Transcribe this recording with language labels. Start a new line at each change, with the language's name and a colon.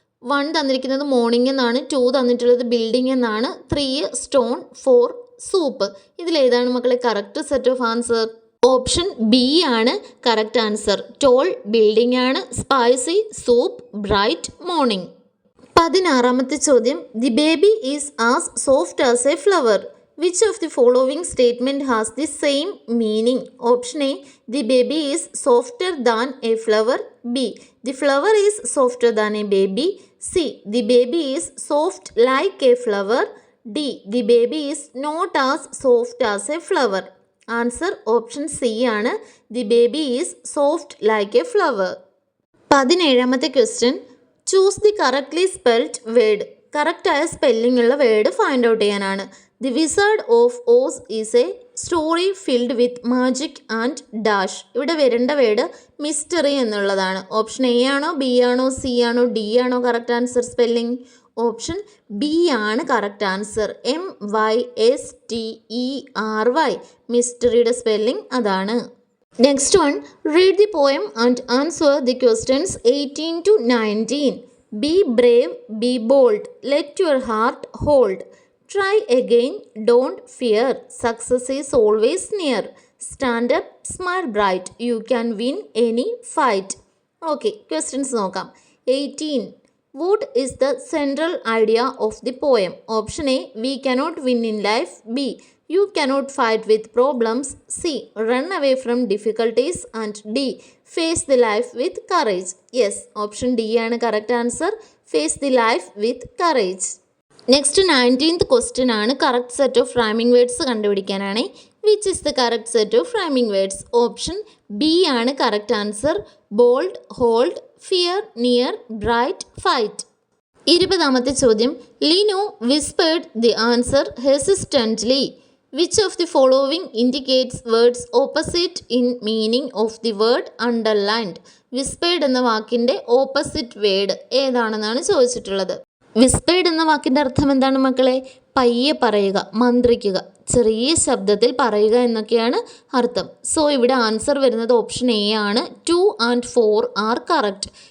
Malayalam: 1 തന്നിരിക്കുന്നത് മോർണിംഗ് എന്നാണ്, 2 തന്നിട്ടുള്ളത് ബിൽഡിംഗ് എന്നാണ്, 3 സ്റ്റോൺ, 4 സൂപ്പ്. ഇതിലേതാണ് മക്കളെ correct set of answer? Option B ആണ് കറക്റ്റ് ആൻസർ.
English: Tall building ആണ്, spicy soup, bright morning.
Malayalam: 16ാമത്തെ ചോദ്യം,
English: The baby is as soft as a flower. Which of the following statement has the same meaning? Option A, the baby is softer than a flower. B, the flower is softer than a baby. C, the baby is soft like a flower. D, the baby is not as soft as a flower. Answer option C ആണ്. The baby is soft like a flower. 17ാമത്തെ question, choose the correctly spelled word.
Malayalam: കറക്റ്റായ spelling ഉള്ള word find out ചെയ്യാനാണ്.
English: The wizard of Oz is a story filled with magic and dash.
Malayalam: ഇവിടെ വരേണ്ട word mystery എന്നുള്ളതാണ്. Option A ആണോ, B ആണോ, C ആണോ, D ആണോ correct answer spelling? Option B ആണ് കറക്റ്റ് ആൻസർ. MYSTERY മിസ്റ്ററിയുടെ സ്പെല്ലിംഗ് അതാണ്.
English: Next one, read the poem and answer the questions 18 to 19. Be brave, be bold, let your heart hold. Try again, don't fear, success is always near. Stand up, smile bright, you can win any fight. Okay, questions
Malayalam: നോക്കാം.
English: 18. What is the central idea of the poem? Option A, we cannot win in life. B, you cannot fight with problems. C, run away from difficulties. And D, face the life with courage. Yes, option D ആണ് correct answer. Face the life with courage.
Malayalam: Next 19th question ആണ്. Correct set of rhyming words കണ്ടുപിടിക്കാനാണ്.
English: Which is the correct set of rhyming words?
Malayalam: Option B ആണ് correct answer.
English: Bold, hold, fear, near, bright, fight.
Malayalam: 20ാമത്തെ ചോദ്യം,
English: Linu whispered the answer hesitantly. Which of the following indicates words opposite in meaning of the word underlined?
Malayalam: Whispered എന്ന വാക്കിൻ്റെ opposite word ഏതാണെന്നാണ് ചോദിച്ചിട്ടുള്ളത്. Whispered എന്ന വാക്കിൻ്റെ അർത്ഥം എന്താണ് മക്കളെ? പയ്യെ പറയുക, മന്ത്രിക്കുക, ചെറിയ ശബ്ദത്തിൽ പറയുക എന്നൊക്കെയാണ് അർത്ഥം. സോ ഇവിടെ ആൻസർ വരുന്നത് ഓപ്ഷൻ എ ആണ്.
English: 2 and 4 are correct.